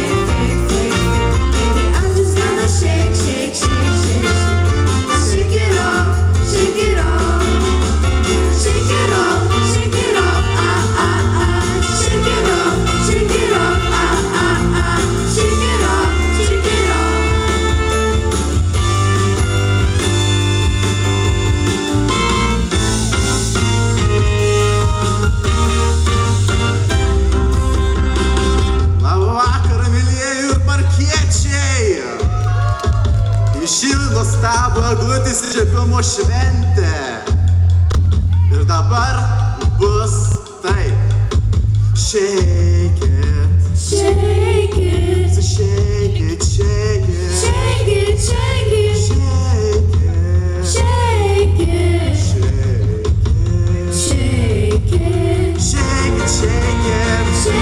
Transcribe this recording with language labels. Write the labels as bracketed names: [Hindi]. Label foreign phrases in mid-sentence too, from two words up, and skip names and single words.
[English] I'm just gonna shake it off, shake it off. Shake it off, shake it off, shake it off, shake it off, shake it off, shake it off. [Lithuanian] Labą vakarą, mėlyjeji ir parkiečiai! Į šį nuostabų eglutės įžiebimo šventę. Ir dabar bus taip. [English] Shake it, Shake it, shake it, shake it, shake it, shake it, shake it, shake it, shake it, shake it, shake it.